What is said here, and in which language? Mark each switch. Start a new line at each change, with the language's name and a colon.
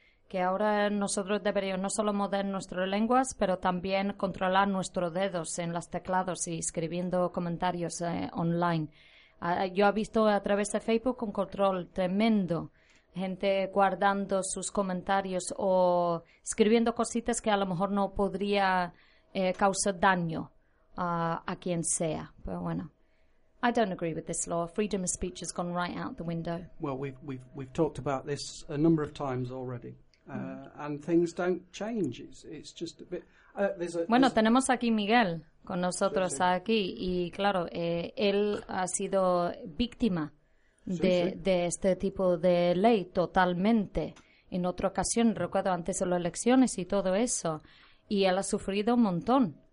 Spanish: que ahora nosotros deberíamos no solo mover nuestras lenguas, pero también controlar nuestros dedos en los teclados y escribiendo comentarios online. Yo he visto a través de Facebook un control tremendo, gente guardando sus comentarios o escribiendo cositas que a lo mejor no podría causar daño a quien sea. Pero bueno,
English: I don't agree with this law. Freedom of speech has gone right out the window. Well, we've talked about this a number of times already, and things don't change. It's just a bit.
Spanish: Tenemos aquí Miguel con nosotros aquí, y claro, él ha sido víctima de este tipo de ley totalmente. En otra ocasión, recuerdo antes de las elecciones y todo eso, y él ha sufrido un montón.